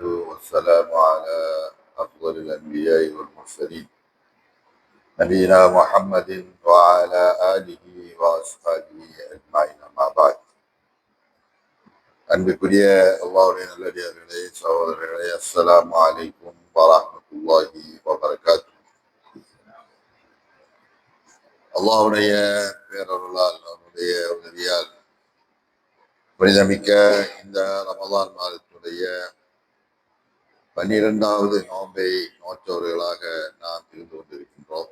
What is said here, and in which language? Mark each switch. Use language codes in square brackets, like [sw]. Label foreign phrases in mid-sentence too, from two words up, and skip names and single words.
[ar] والسلام على أفضل الأنبياء والمرسلين نبينا محمد وعلى آله وأصحابه أجمعين أما بعد. [ta] அன்புக்குரிய அல்லாஹ்வுடைய நல்லடியார்களே, சகோதரர்களே, [ar] السلام عليكم ورحمة الله وبركاته. [ta] அல்லாஹ்வுடைய பேரருளால், அவனுடைய உதவியால் புனிதமிக்க இந்த ரமலான் மாதத்துடைய 12வது நோன்பை நோற்றவர்களாக நாம் இருந்து கொண்டிருக்கின்றோம்.